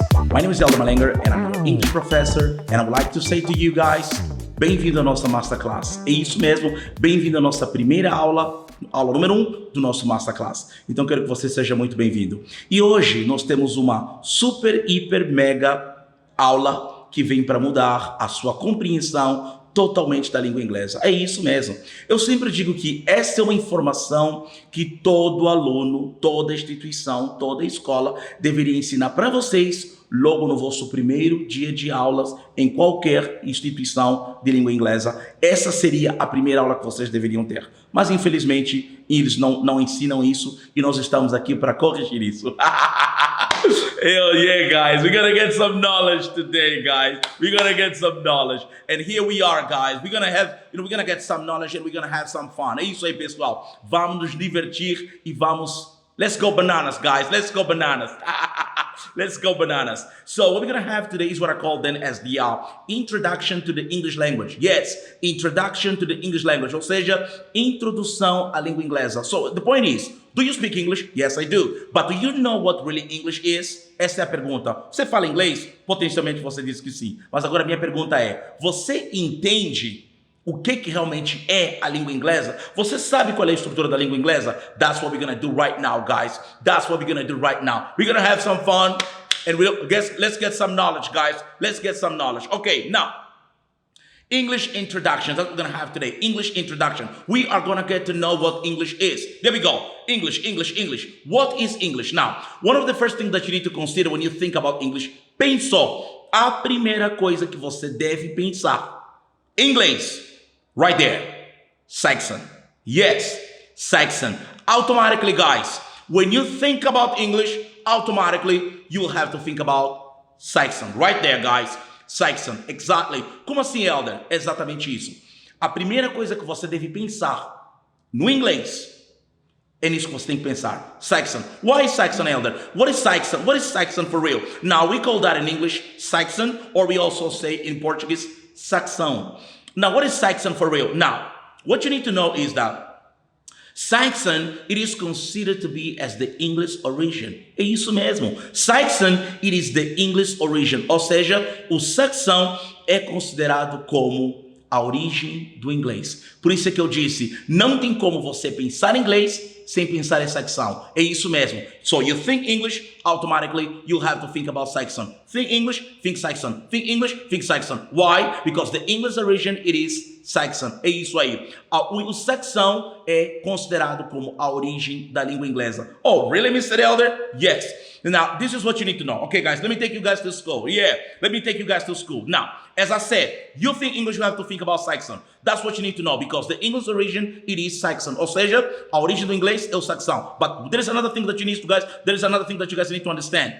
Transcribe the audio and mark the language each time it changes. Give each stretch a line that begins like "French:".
English: My name is Elder Malengar and I'm an English professor and I would like to say to you guys,
Portuguese: bem-vindo à nossa Masterclass. É isso mesmo, bem-vindo à nossa primeira aula número 1 do nosso Masterclass. Então quero que você seja muito bem-vindo. E hoje nós temos uma super, hiper, mega aula que vem para mudar a sua compreensão totalmente da língua inglesa. É isso mesmo. Eu sempre digo que essa é uma informação que todo aluno, toda instituição, toda escola deveria ensinar para vocês logo no vosso primeiro dia de aulas em qualquer instituição de língua inglesa. Essa seria a primeira aula que vocês deveriam ter. Mas infelizmente eles não ensinam isso e nós estamos aqui para corrigir isso.
English: Hell yeah, guys. We're gonna get some knowledge today, guys. We're gonna get some knowledge. And here we are, guys. We're gonna get some knowledge and we're gonna have some fun.
Portuguese: É isso aí, pessoal. Vamos nos divertir e vamos...
English: Let's go bananas, guys. Let's go bananas. Let's go bananas. So what we're going to have today is what I call then as the introduction to the English language. Yes, introduction to the English language.
Portuguese: Ou seja, introdução à língua inglesa.
English: So the point is, do you speak English? Yes, I do. But do you know what really English is?
Portuguese: Essa é a pergunta. Você fala inglês? Potencialmente você diz que sim. Mas agora a minha pergunta é, você entende o que realmente é a língua inglesa? Você sabe qual é a estrutura da língua inglesa?
English: That's what we're gonna do right now, guys. That's what we're gonna do right now. We're gonna have some fun and let's get some knowledge, guys. Let's get some knowledge. Okay, now, English introduction. That's what we're gonna have today. English introduction. We are gonna get to know what English is. There we go. English, English, English. What is English? Now, one of the first things that you need to consider when you think about English, pensou.
Portuguese: A primeira coisa que você deve pensar.
English: Inglês. Right there, Saxon. Yes, Saxon. Automatically, guys, when you think about English, automatically, you'll have to think about Saxon. Right there, guys, Saxon. Exactly.
Portuguese: Como assim, Elder? Exatamente isso. A primeira coisa que você deve pensar no inglês é nisso que você tem que pensar.
English: Saxon. Why is Saxon, Elder? What is Saxon? What is Saxon for real? Now, we call that in English Saxon, or we also say in Portuguese, Saxão. Now, what is Saxon for real? Now, what you need to know is that Saxon, it is considered to be as the English origin.
Portuguese: É isso mesmo.
English: Saxon, it is the English origin.
Portuguese: Ou seja, o saxão é considerado como a origem do inglês. Por isso é que eu disse, não tem como você pensar em inglês sem pensar em saxão. É isso mesmo.
English: So you think English, automatically you have to think about Saxon. Think English, think Saxon. Think English, think Saxon. Why? Because the English origin, it is Saxon.
Portuguese: É isso aí. O saxão é considerado como a origem da língua inglesa.
English: Oh, really, Mr. Elder? Yes. Now, this is what you need to know. Okay, guys, let me take you guys to school. Yeah, let me take you guys to school. Now, as I said, you think English, you have to think about Saxon. That's what you need to know, because the English origin, it is Saxon.
Portuguese: Ou seja, a origem do inglês é o saxão.
English: But there is another thing that you need to guys, there is another thing that you guys need to understand.